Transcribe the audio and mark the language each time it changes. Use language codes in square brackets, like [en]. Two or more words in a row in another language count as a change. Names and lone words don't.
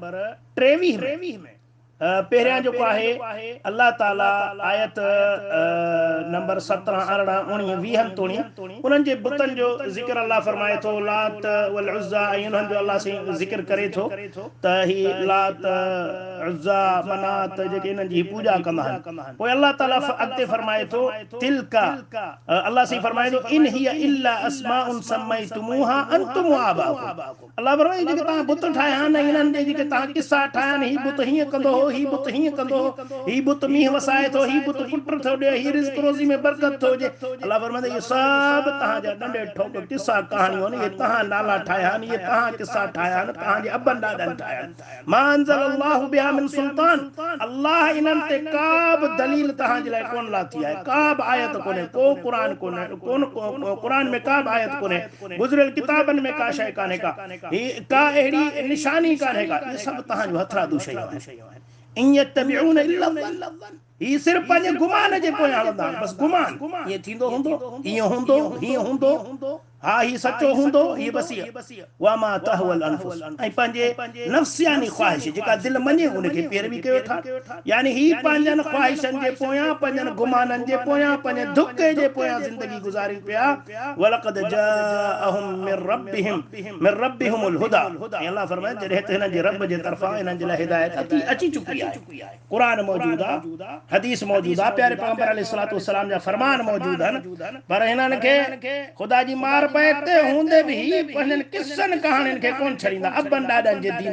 [sd] 23 में पहिरियां जेको आहे अल्लाह ताला आयत नंबर 17 18 19 20 तोणी उन्हनि जे बुतनि जो ज़िक्र अल्लाह फरमाए थो लात वल उज़्ज़ा ऐं उन्हनि जो अल्लाह से ज़िक्र करे थो त ही लात उज़्ज़ा मनात जेके इन्हनि जी पूॼा कंदा आहिनि पोइ अल्लाह ताला अॻिते फरमाए थो तिलका अल्लाह से फरमाए थो [ar] إن هي إلا أسماء سميتموها أنتم و آباؤكم [sd] अल्लाह फरमाए जेके तव्हां बुत ठाहिया आहिनि इन्हनि जे जेके तव्हां किस्सा ठाहिया आहिनि ही बुत हीअं कंदो हो ही बुत हीअं कंदो ही बुत मींहुं वसाए थो ही बुत पुट थो ॾिए ही रिज़्क़ रोज़ी में बरकत थो हुजे अल्लाह फरमाए इहे सभु तव्हांजा नंढे ठोक किस्सा कहाणियूं आहिनि इहे तव्हां नाला ठाहिया आहिनि इहे तव्हां किस्सा ठाहिया आहिनि तव्हांजे अबनि ॾाॾनि ठाहिया आहिनि [ar] ما أنزل الله بها من سلطان [sd] अल्लाह इन्हनि ते का बि दलील तव्हांजे लाइ कोन लाथी आहे का बि आयत कोन्हे को क़ुरान में का बि आयत कोन्हे गुज़िरियल किताबनि में का शइ कान्हे का अहिड़ी निशानी कान्हे का इहे सभु तव्हांजो हथरादू शयूं आहिनि [ar] إن يتبعون إلا الظن [sd] ही सिर्फ पंहिंजे गुमान जे पोयां हलंदा आहिनि बस गुमान ये थींदो हूंदो ईअं हूंदो हीअं हूंदो हा ही सचो हूंदो ही बसी [ar] وما تهوى الأنفس [sd] ऐं पंहिंजे नफ़्सियानी ख्वाहिश जेका दिलि मञे उनखे पैरवी कयो था यानी ही पंहिंजनि ख्वाहिशनि जे पोयां पंहिंजनि गुमाननि जे पोयां पंहिंजे धुके जे पोयां ज़िंदगी गुज़ारी पिया [ar] ولقد جاءهم من ربهم الهدى [sd] ऐं अल्लाह फरमाए जॾहिं त हिननि जे रब जे तरफ़ां हिननि जे लाइ हिदायत अची चुकी आहे क़ुरान मौजूद आहे हदीस मौजूद आहे प्यारे पैगंबर [ar] عليه الصلاة والسلام [sd] जा फरमान मौजूद आहिनि पर हिननि खे ख़ुदा जी मार पैते हूंदे भी पंहिंजनि किस्सनि कहाणियुनि खे कोन छॾींदा अबनि ॾाॾनि जे दीन